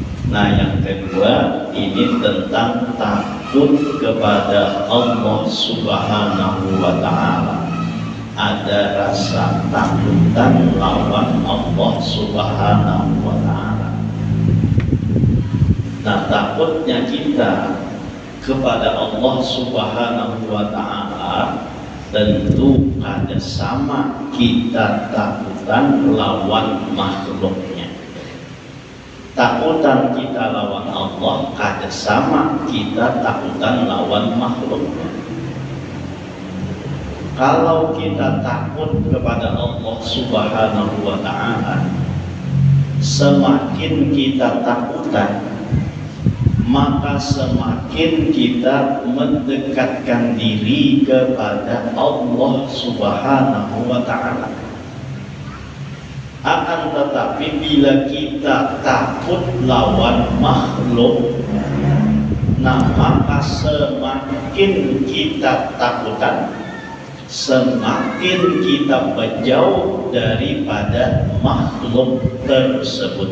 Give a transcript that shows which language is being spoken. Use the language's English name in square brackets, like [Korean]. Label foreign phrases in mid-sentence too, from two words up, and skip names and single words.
[Indonesian] Nah, yang kedua ini tentang takut kepada Allah [Arabic] سبحانه وتعالى. [Banjar] Ada rasa takutan lawan Allah [Arabic] سبحانه وتعالى. [Banjar] Nah, takutnya kita kepada Allah [Arabic] سبحانه وتعالى [Banjar] tentu ada sama kita takutan lawan makhluknya. Takutan kita lawan Allah ada sama kita takutan lawan makhluknya. [Indonesian] Kalau kita takut kepada Allah [Arabic] سبحانه وتعالى, [Indonesian] semakin kita takutan, maka semakin kita mendekatkan diri kepada Allah [Arabic] سبحانه وتعالى. [Banjar] Akan tetapi bila kita takut lawan makhluk, nah maka semakin kita takutan, semakin kita menjauh daripada makhluk tersebut.